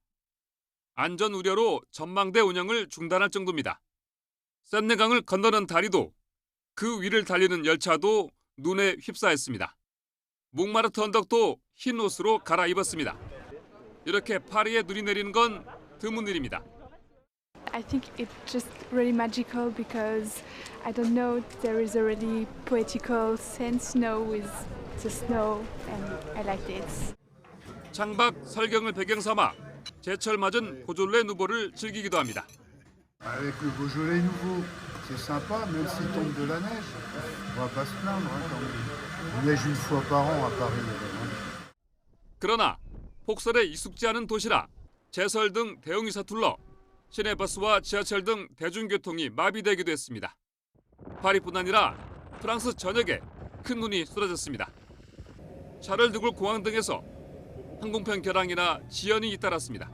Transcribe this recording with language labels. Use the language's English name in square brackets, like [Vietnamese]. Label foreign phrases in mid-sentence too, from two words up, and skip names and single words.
[Korean] 안전 우려로 전망대 운영을 중단할 정도입니다. 샌네강을 건너는 다리도 그 위를 달리는 열차도 눈에 휩싸였습니다. 몽마르트 언덕도 흰 옷으로 갈아입었습니다. 이렇게 파리에 눈이 내리는 건 드문 일입니다. [English] I think it's just really magical because I don't know, there is a really poetical sense now with the snow and I like it. [Korean] 창밖 설경을 배경 삼아 제철 맞은 보졸레 누보를 즐기기도 합니다. [French] Avec le Beaujolais nouveau, c'est sympa, même s'il tombe de la neige. On va pas se plaindre quand il neige une fois par an à Paris. [Korean] 그러나 폭설에 익숙지 않은 도시라 제설 등 대응이 서툴러 시내버스와 지하철 등 대중교통이 마비되기도 했습니다. 파리뿐 아니라 프랑스 전역에 큰 눈이 쏟아졌습니다. 샤를드골 공항 등에서 항공편 결항이나 지연이 잇따랐습니다.